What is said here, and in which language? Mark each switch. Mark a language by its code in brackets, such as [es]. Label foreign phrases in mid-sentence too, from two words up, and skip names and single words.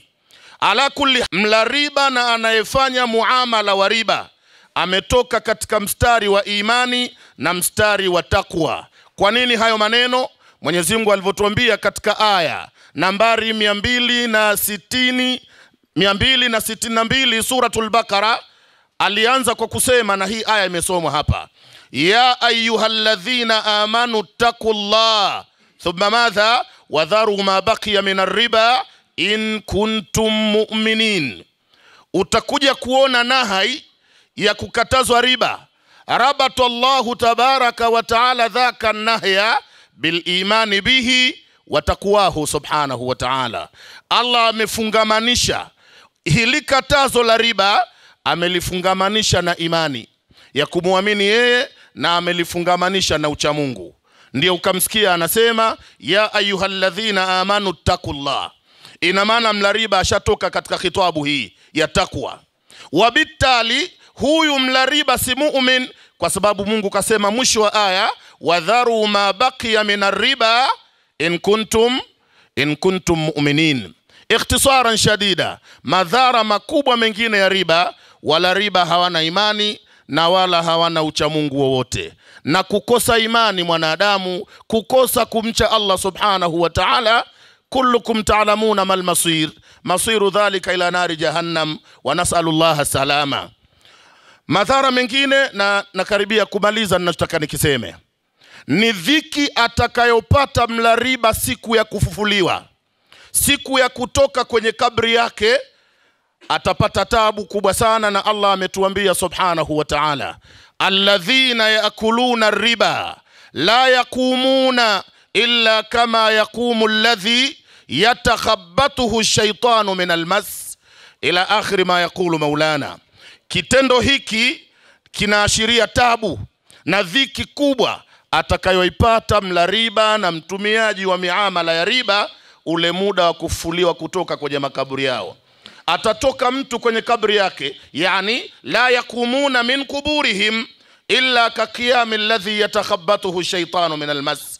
[ar] على كل, [sw] mla riba na anayefanya muamala wa riba ametoka katika mstari wa imani na mstari wa taqwa. Kwa nini hayo maneno? Mwenyezi Mungu alivyotuambia katika aya nambari 262 suratul Baqara, alianza kwa kusema, na hii aya imesomwa hapa, [ar] يا أيها الذين آمنوا اتقوا الله ثم ماذا وذروا ما بقي من الربا إن كنتم مؤمنين. [sw] Utakuja kuona nahai ya kukatazwa riba. [ar] ربط الله تبارك وتعالى ذاك النهي بالإيمان به وتقواه سبحانه وتعالى. [sw] Allah amefungamanisha hili katazo la riba, amelifungamanisha na imani ya kumwamini yeye, na amelifungamanisha na uchamungu. Ndio ukamsikia anasema [ar] يا أيها الذين آمنوا اتقوا الله. [sw] Ina maana mla riba ashatoka katika khitabu hii ya taqwa. Wabitali huyu mla riba si mu'min, kwa sababu Mungu kasema mwisho wa aya, [ar] وذروا ما بقي من الربا إن كنتم مؤمنين. اختصارا شديدا, [sw] madhara makubwa mengine ya riba, wala riba hawana imani na wala hawana uchamungu wowote. Na kukosa imani mwanadamu, kukosa kumcha Allah [ar] سبحانه وتعالى، كلكم تعلمون ما المصير، مصير ذلك إلى نار جهنم ونسأل الله السلامة. [sw] Madhara mengine, na nakaribia kumaliza ninachotaka nikiseme, ni dhiki atakayopata mla riba siku ya kufufuliwa. Siku ya kutoka kwenye kabri yake atapata taabu kubwa sana, na Allah ametuambia [ar] سبحانه وتعالى، الذين يأكلون الربا لا يقومون إلا كما يقوم الذي يتخبطه الشيطان من المس، إلى آخر ما يقول مولانا. [sw] Kitendo hiki kinaashiria tabu na dhiki kubwa atakayoipata mla riba na mtumiaji wa miamala ya riba ule muda wa kufufuliwa kutoka kwenye makaburi yao. Atatoka mtu kwenye kabri yake, yani [ar] لا يقومون من قبورهم إلا كقيام الذي يتخبطه الشيطان من المس.